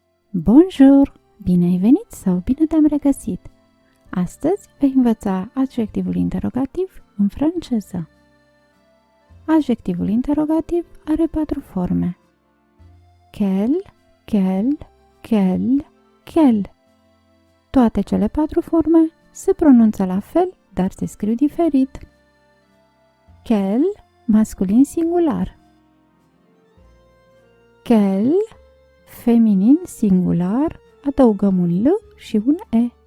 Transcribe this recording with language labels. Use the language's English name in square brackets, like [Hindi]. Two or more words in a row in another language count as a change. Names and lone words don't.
[French] Bonjour! [Romanian] Bine ai venit sau bine te-am regăsit! Astăzi vei învăța adjectivul interogativ în franceză. Adjectivul interogativ are 4 forme. [French] Quel, quel, quel, quel. [Romanian] Toate cele 4 forme se pronunță la fel, dar se scriu diferit. Quel, masculin singular. Quel, feminin singular, adăugăm un L și un E.